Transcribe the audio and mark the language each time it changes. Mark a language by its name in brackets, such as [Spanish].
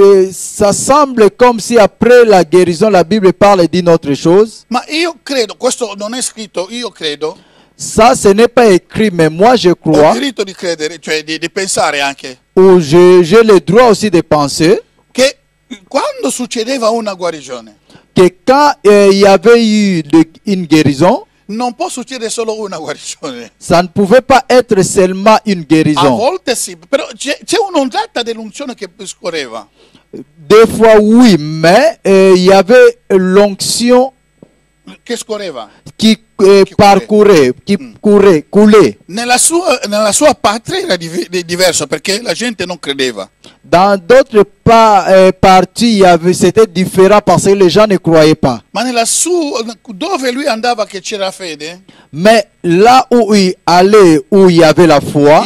[French] Ça semble comme si après la guérison la Bible parle d'une autre chose. [Italian] Ma io credo, questo non è scritto, io credo. [French] Ça, ce n'est pas écrit, mais moi je crois. [Italian] Ho il diritto di credere, cioè di pensare anche. [French] Ou j'ai le droit aussi de penser. [Italian] Che quando succedeva una guarigione, [French] que quand il y avait eu une guérison, [Italian] non può succedere solo una guarigione. [French] Ça ne pouvait pas être seulement une guérison. [Italian] A volte sì, però c'è un'ondata dell'unzione che scorreva. [French] Des fois oui, mais il y avait l'onction [Italian] che scorreva, [French] qui parcourait, qui coulait. [Italian] Nella sua patria era diverso perché la gente non credeva. [French] Dans d'autres parties, c'était différent parce que les gens ne croyaient pas. [Italian] Ma dove lui andava che c'era fede, [French] mais là où il allait, où il y avait la foi,